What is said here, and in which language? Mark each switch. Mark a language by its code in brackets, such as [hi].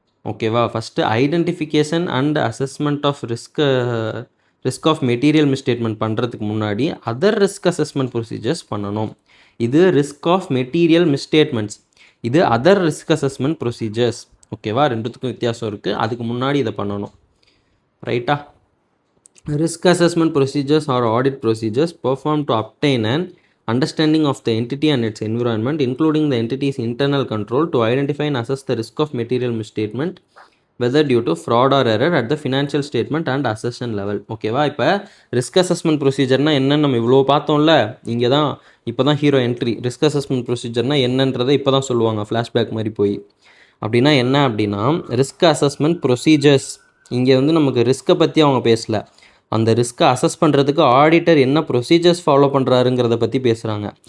[ta] ஓகேவா, first identification and assessment of risk of material misstatement பண்ணுறதுக்கு முன்னாடி அதர் ரிஸ்க் அசஸ்மெண்ட் ப்ரொசீஜர்ஸ் பண்ணணும். இது ரிஸ்க் ஆஃப் மெட்டீரியல் மிஸ்டேட்மெண்ட்ஸ், இது அதர் ரிஸ்க் அசஸ்மெண்ட் ப்ரொசீஜர்ஸ். ஓகேவா, ரெண்டுத்துக்கும் வித்தியாசம் இருக்குது. அதுக்கு முன்னாடி இதை பண்ணணும். ரைட்டா? [en] Risk assessment procedures are audit procedures perform to obtain and understanding of the entity and its environment, including the entity's internal control, to identify and assess the risk of material misstatement, whether due to fraud or error at the financial statement and assessment level. [ta] ஓகேவா, இப்போ risk assessment ப்ரொசீஜர்னால் என்னன்னு நம்ம இவ்வளோ பார்த்தோம்ல. இங்கே தான் இப்போ தான் ஹீரோ என்ட்ரி. ரிஸ்க் அசஸ்மெண்ட் ப்ரொசீஜர்னால் என்னன்றதை இப்போ தான் சொல்லுவாங்க, ஃப்ளாஷ்பேக் மாதிரி போய். அப்படின்னா என்ன அப்படின்னா, ரிஸ்க் அசஸ்மெண்ட் ப்ரொசீஜர்ஸ் இங்கே வந்து நமக்கு ரிஸ்க்கை பற்றி அவங்க பேசலை, அந்த ரிஸ்க்கை அசஸ் பண்ணுறதுக்கு ஆடிட்டர் என்ன ப்ரொசீஜர்ஸ் ஃபாலோ பண்ணுறாருங்கிறத பற்றி பேசுகிறாங்க.